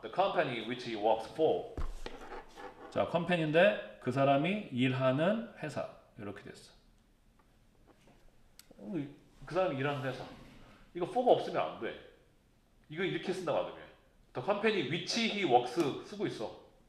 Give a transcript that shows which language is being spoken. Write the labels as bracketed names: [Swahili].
[English] The company which he works for. [Korean] 자, 컴퍼니인데 그 사람이 일하는 회사. 이렇게 됐어. 그 사람이 일하는 회사. 이거 for가 없으면 안 돼. 이거 이렇게 쓴다고 하더니. [English] The company which he works [Korean] 쓰고 있어.